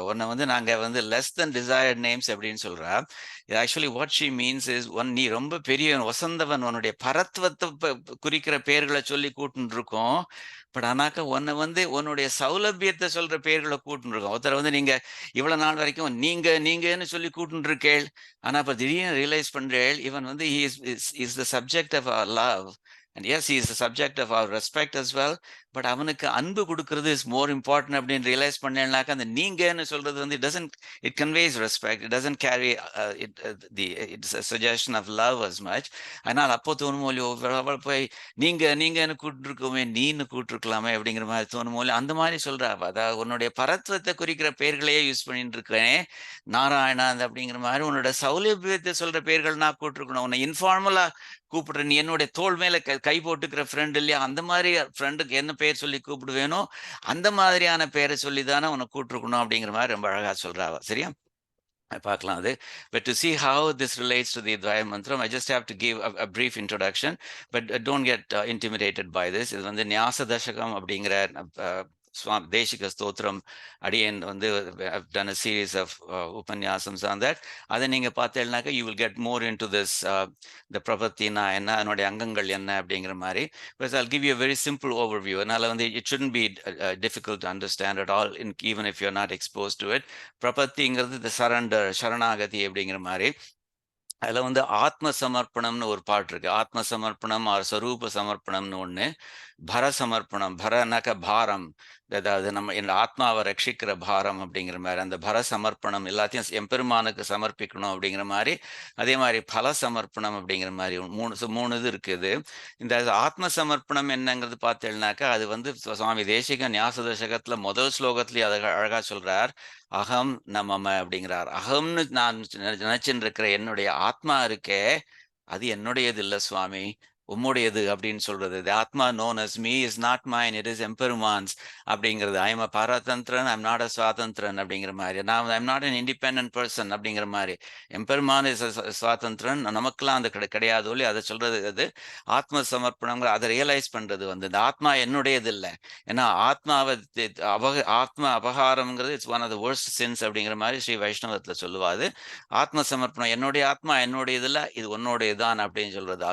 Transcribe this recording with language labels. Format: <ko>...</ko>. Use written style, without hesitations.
<ta>உன்னை வந்து நாங்க வந்து</ta> <en>less than desired names</en> <ta>அப்படின்னு சொல்றா.</ta> <en>actually what she means is,</en> <ta>நீ ரொம்ப பெரிய வசந்தவன், உன்னுடைய பரத்வத்தை குறிக்கிற பெயர்களை சொல்லி கூட்டுன்னு இருக்கோம். பட் ஆனாக்கா உன்னை வந்து உன்னுடைய சௌலபியத்தை சொல்ற பெயர்களை கூட்டுன்னு இருக்கோம். ஒருத்தர் வந்து நீங்க இவ்வளவு இவ்வளவு நாள் வரைக்கும் நீங்கன்னு சொல்லி கூப்பிட்டு இருக்கேள். ஆனா அப்ப திடீர்னு ரியலைஸ் பண்றேள், இவன் வந்து</ta> <en>he is the subject of our love. And yes, he is the subject of our respect as well.</en> <ta>But அவனுக்கு அன்பு கொடுக்கறது</ta> <en>is more important</en> <ta>அப்படின்னு ரியலைஸ் பண்ணேன்னாக்கா, அந்த நீங்கன்னு சொல்றது வந்து</ta> <en>it conveys respect. It doesn't carry it's a suggestion of love as much.</en> <ta>அதனால் அப்போ தோணுமோ இல்லையோ, அவள் போய் நீங்கன்னு கூப்பிட்டுருக்கோமே, நீன்னு கூப்பிட்டுருக்கலாமே அப்படிங்கிற மாதிரி தோணுமோ இல்லையோ, அந்த மாதிரி சொல்றா. அதாவது உன்னுடைய பரத்வத்தை குறிக்கிற பெயர்களையே யூஸ் பண்ணிட்டு இருக்கேன் நாராயணா அப்படிங்கிற மாதிரி. உன்னோட சௌலபியத்தை சொல்ற பெயர்கள் நான் கூப்பிட்டுருக்கணும். உன்னை இன்ஃபார்மலா கூப்பிடுற, நீ என்னுடைய தோள் மேல கை போட்டுக்கிற ஃப்ரெண்ட் இல்லையா, அந்த மாதிரி ஃப்ரெண்டுக்கு என்ன பேர் சொல்லி கூப்பிடுவேனோ அந்த மாதிரியான பேரை சொல்லி தானே உன்னை கூப்பிட்டுருக்கணும் அப்படிங்கிற மாதிரி ரொம்ப அழகா சொல்றாவ. சரியா பார்க்கலாம் அது.</ta> <en>But to see how this relates to the dvaya mantram, I just have to give a brief introduction, but don't get intimidated by this.</en> <ta>இது வந்து ஞாச தசகம் அப்படிங்கிற</ta> <en>Swam Deshika Stotram Adiyan வந்து I've done a series of upanyasams on that.</en> <ta>அதை நீங்க பார்த்தேன்னாக்க</ta> <en>you will get more into this the</en> <ta>prapattina என்ன, அதனுடைய அங்கங்கள் என்ன அப்படிங்கிற மாதிரி.</ta> <en>But I'll give you a very simple overview.</en> <ta>அதனால வந்து</ta> <en>it shouldn't be difficult to understand at all, even if you're not exposed to it.</en> <ta>பிரபத்திங்கிறது</ta> <en>the surrender,</en> <ta>sharaNAgati அப்படிங்கிற மாதிரி. அதில் வந்து ஆத்ம சமர்ப்பணம்னு ஒரு பாட்டு இருக்கு. ஆத்ம சமர்ப்பணம் ஆர் ஸ்வரூப சமர்ப்பணம்னு ஒன்று. பர சமர்ப்பணம், பரனாக்க பாரம், அதாவது நம்ம என் ஆத்மாவை ரட்சிக்கிற பாரம் அப்படிங்கிற மாதிரி. அந்த பர சமர்ப்பணம் எல்லாத்தையும் எம்பெருமானுக்கு சமர்ப்பிக்கணும் அப்படிங்கிற மாதிரி. அதே மாதிரி பல சமர்ப்பணம் அப்படிங்கிற மாதிரி மூணு இது இருக்குது. இந்த ஆத்ம சமர்ப்பணம் என்னங்கிறது பார்த்தேன்னாக்கா, அது வந்து சுவாமி தேசிக ஞாச தசகத்துல முதல் ஸ்லோகத்திலேயே அதை அழகா சொல்றார். அகம் நமம அப்படிங்கிறார். அகம்னு நான் நினைச்சுட்டு இருக்கிற என்னுடைய ஆத்மா இருக்கே, அது என்னுடையது இல்லை சுவாமி, உம்முடையது அப்படின்னு சொல்றது.</ta> <en>The Atma known as me is not mine, it is emperumAn's அப்படிங்கிறது. I am a paratantran, I am not a swatantran</en> <ta>அப்படிங்கிற மாதிரி. நான்</ta> <en>I am not an independent person அப்படிங்கிற மாதிரி.</en> <ta>எம்பெருமான் இஸ் சுவாதந்திரன், நமக்கெல்லாம் அந்த கிடையாது ஒல்லி. அதை சொல்றது அது ஆத்ம சமர்ப்பணங்கிற, அதை ரியலைஸ் பண்றது வந்து இந்த ஆத்மா என்னுடையது இல்லை. ஏன்னா ஆத்மாவை ஆத்ம அபகாரம்ங்கிறது</ta> <en>it's one of the worst sins</en> <ta>அப்படிங்கிற மாதிரி ஸ்ரீ வைஷ்ணவத்துல சொல்லுவாது. ஆத்ம சமர்ப்பணம், என்னுடைய ஆத்மா என்னுடையது இல்லை, இது உன்னுடையதுதான் அப்படின்னு சொல்றது.</ta>